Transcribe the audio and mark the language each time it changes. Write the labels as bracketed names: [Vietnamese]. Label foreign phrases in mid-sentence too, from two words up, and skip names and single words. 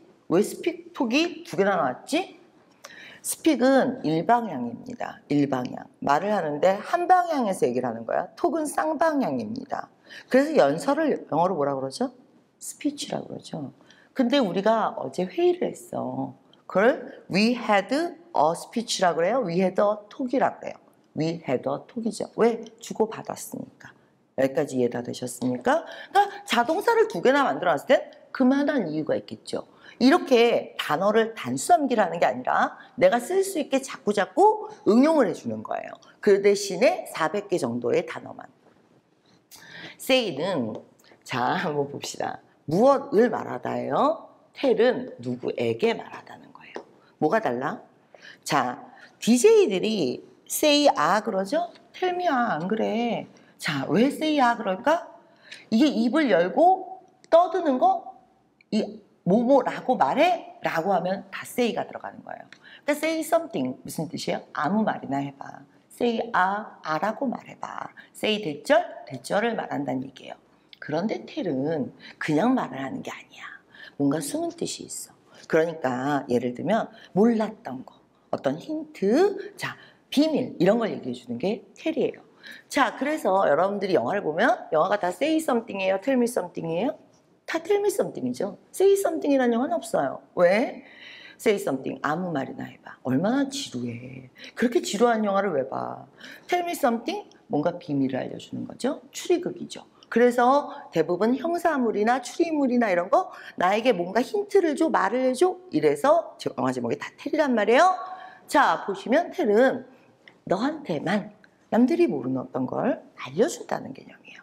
[Korean] 왜 스픽, 톡이 2개나 나왔지? 스픽은 일방향입니다. 일방향. 말을 하는데 한 방향에서 얘기를 하는 거야. 톡은 쌍방향입니다. 그래서 연설을 영어로 뭐라 그러죠? 스피치라고 그러죠. 근데 우리가 어제 회의를 했어. 그걸 [English] we had a speech [Korean] 라고 그래요. [English] we had a talk [Korean] 이라고 그래요. [English] we had a talk [Korean] 이죠. 왜? 주고받았으니까. 여기까지 이해 다 되셨습니까? 그러니까 자동사를 2개나 만들어놨을 땐 그만한 이유가 있겠죠. 이렇게 단어를 단수 암기라는 게 아니라 내가 쓸 수 있게 자꾸자꾸 응용을 해주는 거예요. 그 대신에 400개 정도의 단어만. say는 자 한번 봅시다. 무엇을 말하다예요? tell은 누구에게 말하다는 거예요. 뭐가 달라? 자, DJ들이 say 그러죠? [English] tell me [Korean] 안 그래. 자, 왜 say 그럴까? 이게 입을 열고 떠드는 거, 이 뭐뭐라고 말해? 라고 하면 다 say가 들어가는 거예요. 그러니까 [English] say something [Korean] 무슨 뜻이에요? 아무 말이나 해봐. say 아라고 말해봐. say 대절을 말한다는 얘기예요. 그런데 tell은 그냥 말을 하는 게 아니야. 뭔가 숨은 뜻이 있어. 그러니까 예를 들면 몰랐던 거, 어떤 힌트, 자 비밀 이런 걸 얘기해 주는 게 tell이에요. 자 그래서 여러분들이 영화를 보면 영화가 다 [English] say something [Korean] 이에요, [English] tell me something [Korean] 이에요? 다 [English] tell me something [Korean] 이죠. [English] say something [Korean] 이라는 영화는 없어요. 왜? [English] say something [Korean] 아무 말이나 해봐. 얼마나 지루해. 그렇게 지루한 영화를 왜 봐? [English] tell me something [Korean] 뭔가 비밀을 알려주는 거죠. 추리극이죠. 그래서 대부분 형사물이나 추리물이나 이런 거 나에게 뭔가 힌트를 줘, 말을 해줘 이래서 영화 제목이 다 tell이란 말이에요. 자, 보시면 텔은 너한테만 남들이 모르는 어떤 걸 알려준다는 개념이에요.